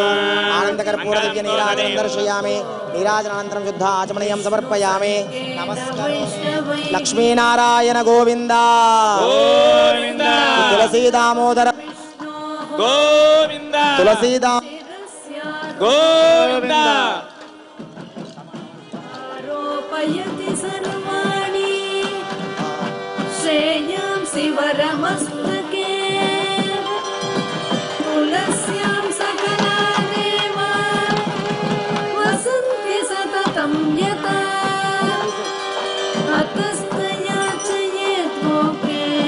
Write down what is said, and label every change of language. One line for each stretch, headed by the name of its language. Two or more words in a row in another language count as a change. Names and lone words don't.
Sanskrit: ఆనందకర్పూర దివ్య నీరాజనం దర్శయామి. నీరాజనానంతరం శుద్ధ ఆచమనీయం సమర్పయామి.
Telugu: నమస్కారం. లక్ష్మీనారాయణ గోవింద గోవింద తులసీ దామోదర గోవింద తులసీ గోవింద
Sanskrit: आरोपयति सर्वाणि श्रेयांसि वरमस्तके तुलस्यां सकला देवा वसन्ति सततं यथा अतस्तया च ये त्वोके